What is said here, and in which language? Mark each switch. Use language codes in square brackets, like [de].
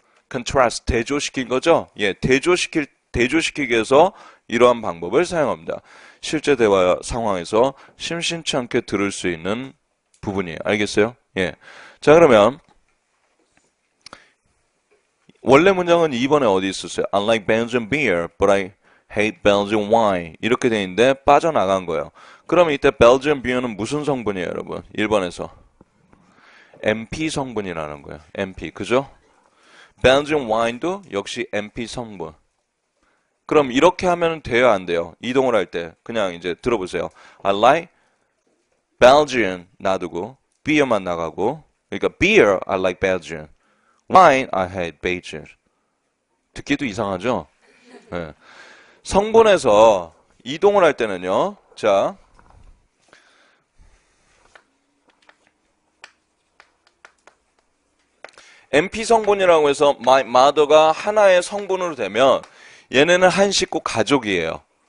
[ko] contrast, 대조시킨 거죠? 예, 대조시키기 위해서 이러한 방법을 사용합니다. 실제 대화 상황에서 심심치 않게 들을 수 있는 부분이에요. 알겠어요? 예. 자, 그러면 원래 문장은 2번에 어디 있었어요? [en] I like Belgian beer, but I hate Belgian wine. [ko] 이렇게 돼 있는데 빠져나간 거예요. 그럼 이때 Belgian beer는 무슨 성분이에요, 여러분? 1번에서. MP 성분이라는 거예요. MP. 그죠? Belgian wine도 역시 MP 성분. 그럼 이렇게 하면 돼요, 안 돼요? 이동을 할 때. 그냥 이제 들어보세요. [en] I like Belgian [ko] 놔두고 [en] beer만 [ko] 나가고 그러니까 [en] beer I like Belgian, wine I hate Belgian. [ko] 듣기도 이상하죠? 네. 성분에서 이동을 할 때는요. 자, MP 성분이라고 해서 my mother가 하나의 성분으로 되면 얘네는 한 식구 가족이에요.